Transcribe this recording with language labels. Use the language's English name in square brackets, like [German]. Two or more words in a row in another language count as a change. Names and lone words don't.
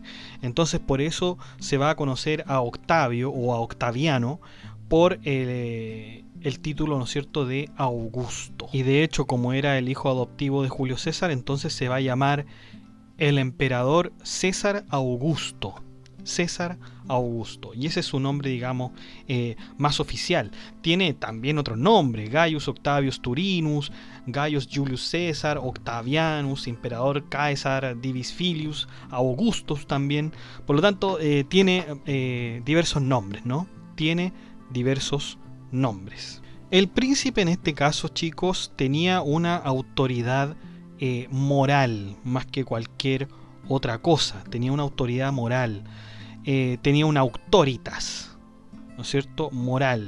[Spanish] Entonces por eso se va a conocer a Octavio o a Octaviano por el título, ¿no es cierto?, de Augusto. Y de hecho, como era el hijo adoptivo de Julio César, entonces se va a llamar el emperador César Augusto. César Augusto, y ese es su nombre, digamos, más oficial. Tiene también otros nombres: Gaius Octavius Turinus, Gaius Julius Caesar, Octavianus, Emperador Caesar Divis Filius, Augustus también. Por lo tanto, tiene diversos nombres, ¿no? Tiene diversos nombres. El príncipe en este caso, chicos, tenía una autoridad moral más que cualquier otra cosa. Tenía una autoridad moral. Tenía una auctoritas, ¿no es cierto?, moral.